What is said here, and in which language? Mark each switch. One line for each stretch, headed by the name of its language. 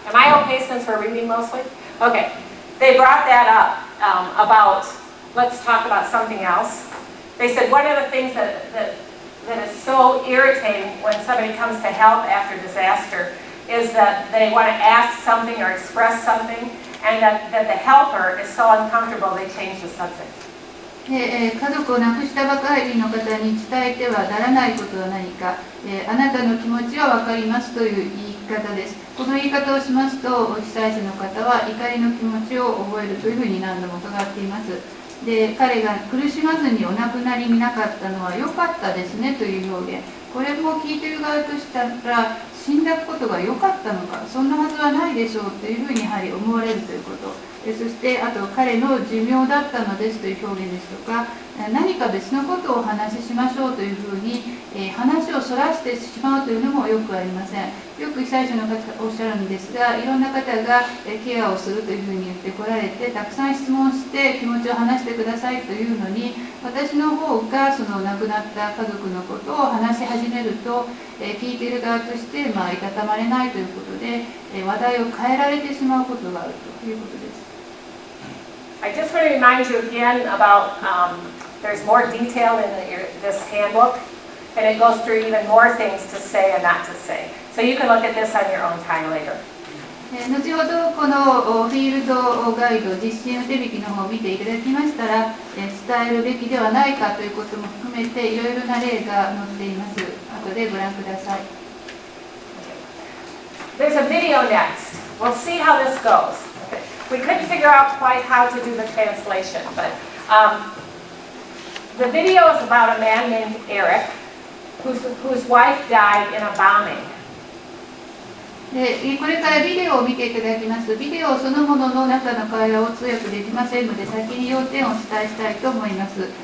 English: Am I okay since we're reading mostly? Okay. They brought that up about, let's talk about something else. They said one of the things that is so irritating when somebody comes to help after disaster is that they want to ask something or express something, and that the helper is so uncomfortable they change the subject.
Japanese: 家族を亡くしたばかりの方に伝えてはならないことは何か、あなたの気持ちは分かりますという言い方です。この言い方をしますと被災者の方は怒りの気持ちを覚えるというふうに何度も伺っています。で彼が苦しまずにお亡くなりになかったのは良かったですねという表現、これも聞いている側としたら死んだことが良かったのか、そんなはずはないでしょうというふうにやはり思われるということ、そしてあと彼の寿命だったのですという表現ですとか、何か別のことをお話ししましょうというふうに、話をそらしてしまうというのもよくありません。よく被災者の方おっしゃるんですが、いろんな方がケアをするというふうに言ってこられて、たくさん質問して気持ちを話してくださいというのに、私の方がその亡くなった家族のことを話し始めると、聞いている側としていたたまれないということで、話題を変えられてしまうことがあるということです。
English: I just want to remind you again about there's more detail in this handbook, and it goes through even more things to say and not to say. So you can look at this on your own time later.
Japanese: 後ほどこのフィールドガイド実践手引きの方を見ていただきましたら、伝えるべきではないかということも含めていろいろな例が載っています。後でご覧ください。
English: There's a video next. We'll see how this goes. We couldn't figure out quite how to do the translation, but the video is about a man named Eric whose wife died in a bombing.
Japanese: これからビデオを見ていただきます。ビデオそのものの中の会話を通訳できませんので、先に要点をお伝えしたいと思います。